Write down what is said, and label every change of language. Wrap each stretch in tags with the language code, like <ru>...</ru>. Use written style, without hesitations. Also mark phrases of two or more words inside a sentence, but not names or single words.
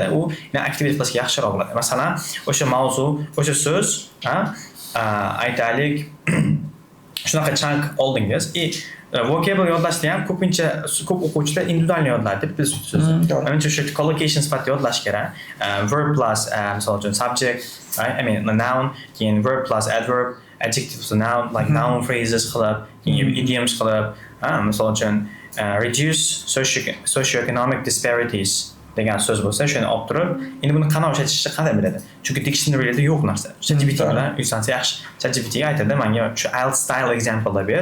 <uz>U activate qilishga yaxshiroq bo'ladi. Masalan, o'sha mavzu, o'sha so'z, aytaylik shunaqa chunk oldingiz. Vocabulary yodlashda ham ko'pincha ko'p o'quvchilar individual yodlaydi bitta so'zni. Menimcha o'sha collocation sifatida yodlash kerak.</uz> <en>Verb plus</en> <uz>misol uchun</uz> <en>subject, right? I mean noun,</en> <uz>keyin</uz> <en>verb plus adverb, adjective plus noun, like noun phrases</en> <uz>qilib, keyin idioms qilib, misol uchun</uz> <en>reduce socioeconomic disparities</en> <uz>degan so'z bo'lsa, shuni olib turib, endi buni qanday ishlatishni qanday biladi? Chunki dictionaryda yo'q narsa. ChatGPT bilan yuzlansa yaxshi. ChatGPT ga aytadi, menga shu</uz> <en>IELTS style example'lar</en> <uz>ber.</uz>